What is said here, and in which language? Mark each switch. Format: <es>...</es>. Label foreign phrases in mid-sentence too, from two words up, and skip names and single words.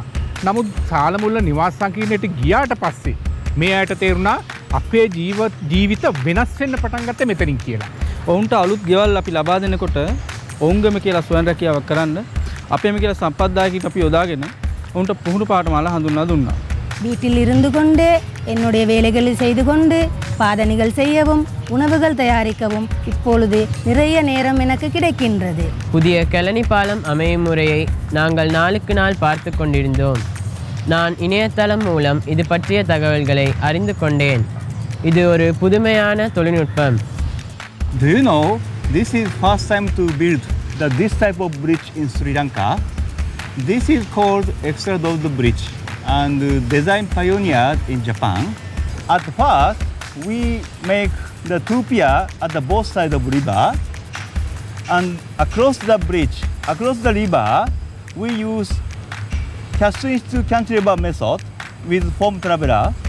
<si>නමුත් සාලමුල්ල නිවාස සංකීර්ණයට ගියාට පස්සේ මේ අයට තේරුණා අපේ ජීවිත වෙනස් වෙන්න පටන් ගත්තේ මෙතනින් කියලා. ඔවුන්ට අලුත් ගෙවල් අපි ලබා දෙනකොට ඔවුන්ගම කියලා ස්වයං රැකියාවක් කරන්න අපේම කියලා සම්පත්දායකයෙක් අපි යොදාගෙන ඔවුන්ට පුහුණු පාඨමාලා හඳුන්වා දුන්නා.</si> <ta>வீட்டில் இருந்து கொண்டே என்னுடைய வேலைகளை செய்து கொண்டு பாதணிகள் செய்யவும் உணவுகள் தயாரிக்கவும் இப்பொழுது நிறைய நேரம் எனக்கு கிடைக்கின்றது. புதிய கெலனி பாலம் அமையும் முறையை நாங்கள் நாளுக்கு நாள் பார்த்து கொண்டிருந்தோம். நான் இணையதளம் மூலம் இது பற்றிய தகவல்களை அறிந்து கொண்டேன். இது ஒரு புதுமையான தொழில்நுட்பம்.</ta> <en>Do you know this is first time to build this type of bridge in Sri Lanka? This is called Extradosed bridge and design pioneered in Japan. At first, we make the 2 pier at the both sides of river, and across the bridge, across the river, we use casting to cantilever method with foam traveler.</en>